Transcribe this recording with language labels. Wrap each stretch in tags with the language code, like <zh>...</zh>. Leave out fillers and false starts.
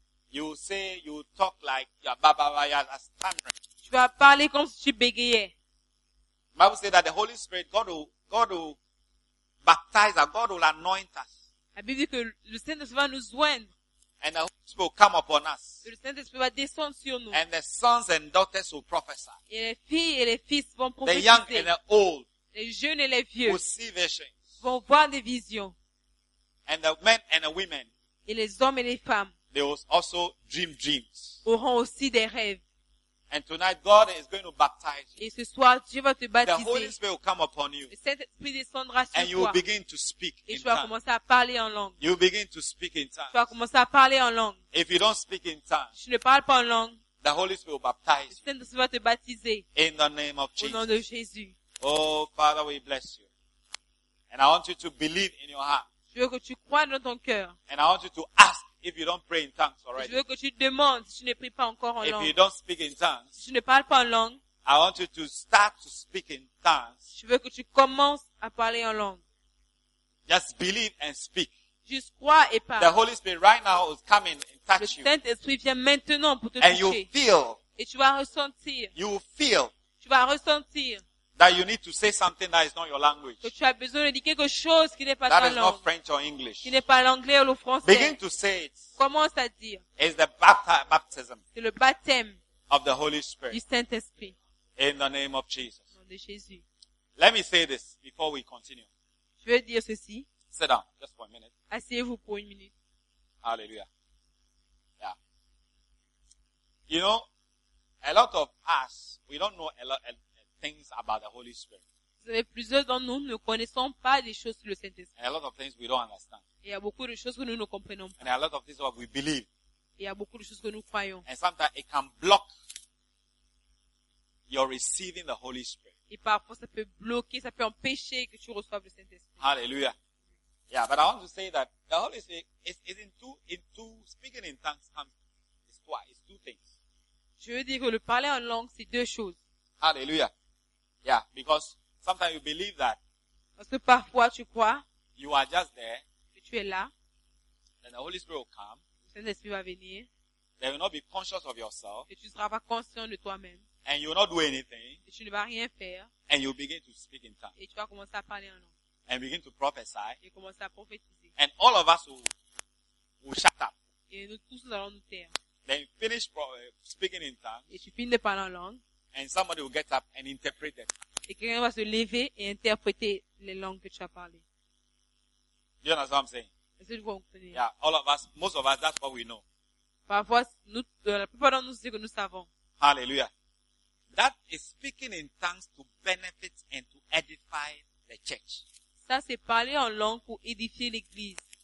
<en>You will say, you will talk like you are ba ba ba, you are stammering.</en> <fr>Tu vas parler comme si tu bégayais.</fr> <en>The Bible says that the Holy Spirit, God will baptize us, God will anoint us.</en> <fr>La Bible dit que le Saint-Esprit va nous joindre.</fr> <en>And the Holy Spirit will come upon us.</en> <fr>Et le Saint-Esprit va descendre sur nous.</fr> <en>And the sons and daughters will prophesy.</en> <fr>Et les filles et les fils vont prophétiser.</fr> <en>The young and the old.</en> <fr>Les jeunes et les vieux.</fr> <en>Will see visions.</en> <fr>Vont voir des visions.</fr> <en>And the men and the women.</en> <fr>Et les hommes et les femmes.</fr> <en>They will also dream dreams.</en> <fr>Auront aussi des rêves.</fr> <en>And tonight God is going to baptize you.</en> <fr>Et ce soir Dieu va te baptiser.</fr> <en>The Holy Spirit will come upon you.</en> <fr>Le Saint-Esprit descendra sur toi.</fr> <en>And you will begin to speak in tongues.</en> <fr>Et tu vas commencer à parler en langue.</fr> <en>You will begin to speak in tongues.</en> <fr>Tu vas commencer à parler en langue.</fr> <en>If you don't speak in tongues.</en> <fr>Si tu ne parles pas en langue.</fr> <en>The Holy Spirit will baptize you.</en> <fr>Le Saint-Esprit va te baptiser.</fr> <en>In the name of Jesus.</en> <fr>Au nom de Jésus.</fr> <en>Oh Father, we bless you. And I want you to believe in your heart.</en> <fr>Je veux que tu croies dans ton cœur.</fr> <en>And I want you to ask. If you don't pray in tongues already.</en> <fr>Je veux que tu demandes si tu ne pries pas encore en langue.</fr> <en>If you don't speak in tongues.</en> <fr>Si tu ne parles pas en langue.</fr> <en>I want you to start to speak in tongues.</en> <fr>Je veux que tu commences à parler en langue.</fr> <en>Just believe and speak.</en> <fr>Juste crois et parle.</fr> <en>The Holy Spirit right now is coming and touch you.</en> <fr>Le Saint-Esprit vient maintenant pour te</fr> <en>and</en> <fr>toucher.</fr> <en>And you feel.</en> <fr>Et tu vas ressentir.</fr> <en>You feel.</en> <fr>Tu vas ressentir.</fr> <en>That you need to say something that is not your language.</en> <fr>Que tu as besoin de dire quelque chose qui n'est pas</fr> <en>that</en> <fr>ta langue.</fr> <en>That is not French or English.</en> <fr>Qui n'est pas l'anglais ou le français.</fr> <en>Begin to say it.</en> <fr>Commence à dire.</fr> <en>It's the baptism.</en> <fr>C'est le baptême.</fr> <en>Of the Holy Spirit.</en> <fr>Du Saint-Esprit.</fr> <en>In the name of Jesus.</en> <fr>Au nom de Jésus.</fr> <en>Let me say this before we continue.</en> <fr>Je veux dire ceci.</fr> <en>Sit down, just for a minute.</en> <fr>Asseyez-vous pour une minute.</fr> <en>Hallelujah. Yeah. You know, a lot of us, we don't know a lot of things about the Holy Spirit.</en> <fr>Vous savez, plusieurs d'entre nous ne connaissons pas les choses sur le Saint-Esprit.</fr> <en>And a lot of things we don't understand.</en> <fr>Il y a beaucoup de choses que nous ne comprenons pas.</fr> <en>And a lot of things we believe.</en> <fr>Il y a beaucoup de choses que nous croyons.</fr> <en>And sometimes it can block your receiving the Holy Spirit.</en> <fr>Et parfois ça peut bloquer, ça peut empêcher que tu reçoives le Saint-Esprit.</fr> <en>Hallelujah. Yeah, but I want to say that the Holy Spirit is in two speaking in tongues comes it's two things.</en> <fr>Je veux dire que le parler en langue c'est deux choses.</fr> <en>Hallelujah. Yeah, because sometimes you believe that.</en> <fr>Parce que parfois tu crois.</fr> <en>You are just there.</en> <fr>Que tu es là.</fr> <en>Then the Holy Spirit will come.</en> <fr>Le Saint-Esprit va venir.</fr> <en>They will not be conscious of yourself.</en> <fr>Et tu ne seras pas conscient de toi-même.</fr> <en>And you will not do anything.</en> <fr>Et tu ne vas rien faire.</fr> <en>And you begin to speak in tongues.</en> <fr>Et tu vas commencer à parler en langue.</fr> <en>And begin to prophesy.</en> <fr>Et commence à prophétiser.</fr> <en>And all of us will shut up.</en> <fr>Et nous tous nous allons nous taire.</fr> <en>Then finish speaking in tongues.</en> <fr>Et tu finis de parler en langue.</fr> <en>And somebody will get up and interpret them.</en> <fr>Et quelqu'un va se lever et interpréter les langues que tu as parlé.</fr> <en>You understand what I'm saying?</en> <fr>Est-ce que vous comprenez?</fr> <en>Yeah, all of us, most of us, that's what we know.</en> <fr>Parfois, la plupart d'entre nous, c'est ce que nous savons.</fr> <en>Hallelujah. That is speaking in tongues to benefit and to edify the church.</en> <fr>Ça, c'est parler en langue pour édifier l'église.</fr>